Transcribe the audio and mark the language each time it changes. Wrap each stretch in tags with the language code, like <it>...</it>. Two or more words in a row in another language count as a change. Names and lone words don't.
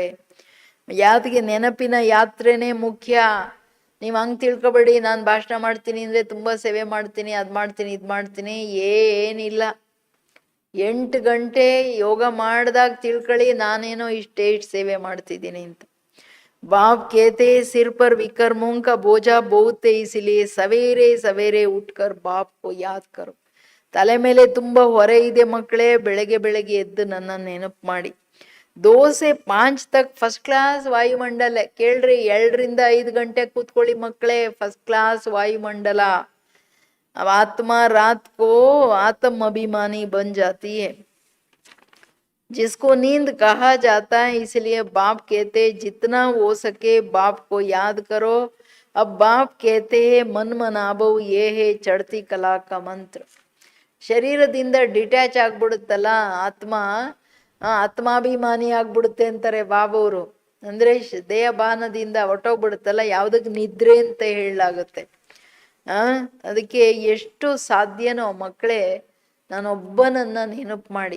<kn>ಯಾವ್ದಿಗೆ ನೆನಪಿನ ಯಾತ್ರೆನೇ ಮುಖ್ಯ. ನೀವು ಹಂಗೆ ತಿಳ್ಕೊಬೇಡಿ, ನಾನು ಭಾಷಣ ಮಾಡ್ತೀನಿ ಅಂದರೆ ತುಂಬ ಸೇವೆ ಮಾಡ್ತೀನಿ, ಅದು ಮಾಡ್ತೀನಿ ಇದು ಮಾಡ್ತೀನಿ. ಏನಿಲ್ಲ. 8 ಗಂಟೆ ಯೋಗ ಮಾಡಿದಾಗ ತಿಳ್ಕೊಳ್ಳಿ ನಾನೇನೋ ಇಷ್ಟು ಸೇವೆ ಮಾಡ್ತಿದ್ದೀನಿ ಅಂತ.</kn> <hi>बाप कहते सिर पर विकर्मों का बोझा बहुत है, इसलिए सवेरे सवेरे उठकर बाप को याद करो.</hi> <kn>ತಲೆ ಮೇಲೆ ತುಂಬಾ ಹೊರೆ ಇದೆ ಮಕ್ಕಳೇ, ಬೆಳಗ್ಗೆ ಬೆಳಗ್ಗೆ ಎದ್ದು ನನ್ನ ನೆನಪು ಮಾಡಿ.</kn> <hi>2 से 5 तक</hi> <en>first class</en> <kn>ವಾಯುಮಂಡಲ. ಕೇಳ್ರಿ, 2 ರಿಂದ 5 ಗಂಟೆ ಕೂತ್ಕೊಳ್ಳಿ ಮಕ್ಕಳೇ,</kn> <en>first class</en> <kn>ವಾಯುಮಂಡಲ.</kn> <hi>आत्मा रात को आत्म अभिमानी बन जाती है, जिसको नींद कहा जाता है. इसलिए बाप कहते जितना हो सके बाप को याद करो. अब बाप कहते हैं मन मनाभव, ये है चढ़ती कला का मंत्र.</hi> <kn>ಶರೀರದಿಂದ ಡಿಟ್ಯಾಚ್ ಆಗ್ಬಿಡುತ್ತಲ್ಲ ಆತ್ಮ, ಆತ್ಮಾಭಿಮಾನಿ ಆಗ್ಬಿಡುತ್ತೆ ಅಂತಾರೆ ಬಾಬವರು. ಅಂದ್ರೆ ದೇಹಭಾನದಿಂದ ಹೊಟ್ಟೋಗ್ಬಿಡುತ್ತಲ್ಲ, ಯಾವುದಕ್ಕೆ ನಿದ್ರೆ ಅಂತ ಹೇಳಲಾಗುತ್ತೆ. ಅದಕ್ಕೆ ಎಷ್ಟು ಸಾಧ್ಯನೋ ಮಕ್ಕಳೇ ನಾನೊಬ್ಬನನ್ನ ನೆನಪು ಮಾಡಿ.</kn>